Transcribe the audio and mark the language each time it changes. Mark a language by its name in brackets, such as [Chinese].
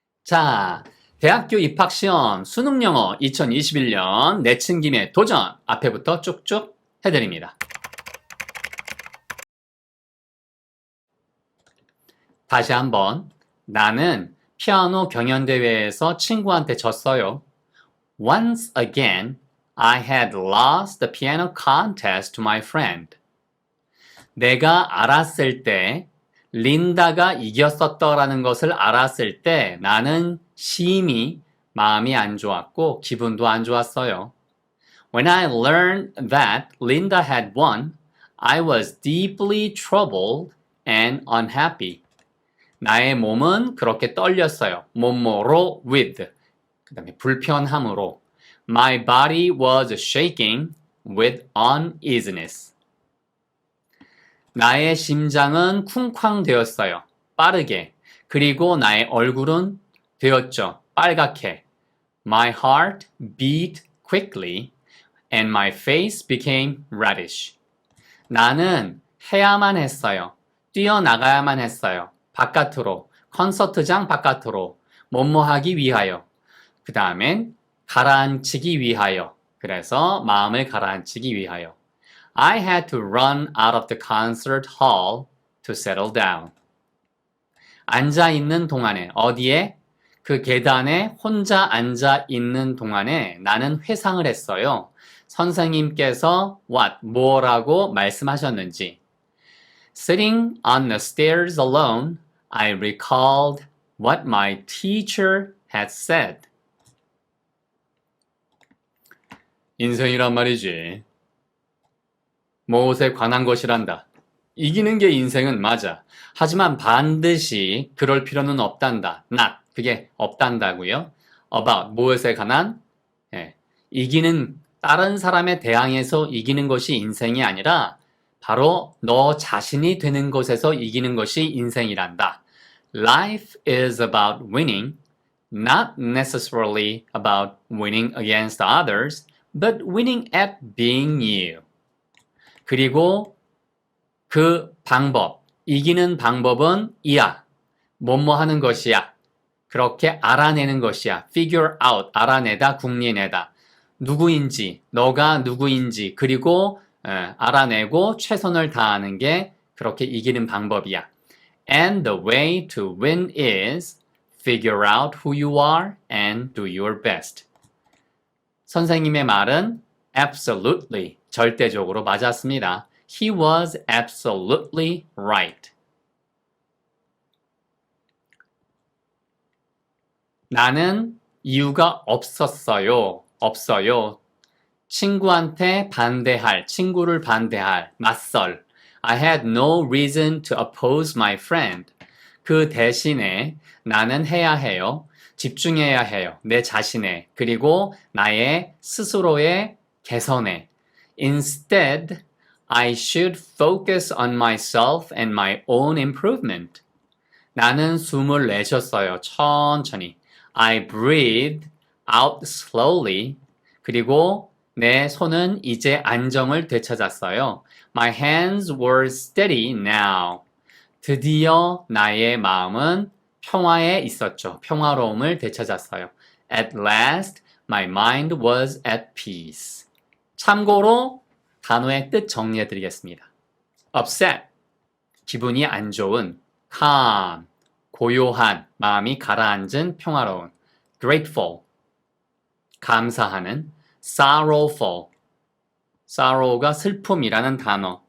[Korean] 자, 대학교 입학시험 수능영어 2021년 내친김에 도전 앞에부터 쭉쭉 해드립니다. 다시 한번. 나는 피아노 경연대회에서 친구한테 졌어요. [English] Once again, I had lost the piano contest to my friend. [Korean] 내가 알았을 때, 린다가 이겼었더라는 것을 알았을 때 나는 심히 마음이 안 좋았고 기분도 안 좋았어요. [English] When I learned that Linda had won, I was deeply troubled and unhappy. [Korean] 나의 몸은 그렇게 떨렸어요. 뭐뭐로 with. 그 다음에 불편함으로. [English] My body was shaking with uneasiness. [Korean] 나의 심장은 쿵쾅 되었어요. 빠르게. 그리고 나의 얼굴은 되었죠. 빨갛게. [English] My heart beat quickly and my face became reddish. [Korean] 나는 해야만 했어요. 뛰어나가야만 했어요. 바깥으로. 콘서트장 바깥으로. 뭐뭐 하기 위하여. 그 다음엔 가라앉히기 위하여. 그래서 마음을 가라앉히기 위하여. [English] I had to run out of the concert hall to settle down. [Korean] 앉아 있는 동안에, 어디에? 그 계단에 혼자 앉아 있는 동안에 나는 회상을 했어요. 선생님께서 뭐라고 말씀하셨는지. [English] Sitting on the stairs alone, I recalled what my teacher had said. [Korean] 인생이란 말이지. 무엇에 관한 것이란다. 이기는 게 인생은 맞아. 하지만 반드시 그럴 필요는 없단다. not. 그게 없단다고요. about. 무엇에 관한? 이기는, 다른 사람에 대항해서 이기는 것이 인생이 아니라 바로 너 자신이 되는 것에서 이기는 것이 인생이란다. [English] Life is about winning, not necessarily about winning against others, but winning at being you. [Korean] 그리고 그 방법, 이기는 방법은 이야. 뭐뭐 하는 것이야. 그렇게 알아내는 것이야. figure out, 알아내다, 궁리내다. 누구인지, 너가 누구인지, 그리고 알아내고 최선을 다하는 게 그렇게 이기는 방법이야. [English] And the way to win is figure out who you are and do your best. [Korean] 선생님의 말은 absolutely, 절대적으로 맞았습니다. [English] He was absolutely right. [Korean] 나는 이유가 없었어요. 없어요. 친구한테 반대할, 친구를 반대할, 맞설. [English] I had no reason to oppose my friend. [Korean] 그 대신에 나는 해야 해요. 집중해야 해요. 내 자신에. 그리고 나의 스스로의 개선에. [English] Instead, I should focus on myself and my own improvement. [Korean] 나는 숨을 내쉬었어요. 천천히. [English] I breathed out slowly. [Korean] 그리고 내 손은 이제 안정을 되찾았어요. [English] My hands were steady now. [Korean] 드디어 나의 마음은 평화에 있었죠. 평화로움을 되찾았어요. [English] At last, my mind was at peace. [Korean] 참고로 단어의 뜻 정리해 드리겠습니다. upset, 기분이 안 좋은. calm, 고요한, 마음이 가라앉은, 평화로운. grateful, 감사하는. sorrowful, sorrow가 슬픔이라는 단어.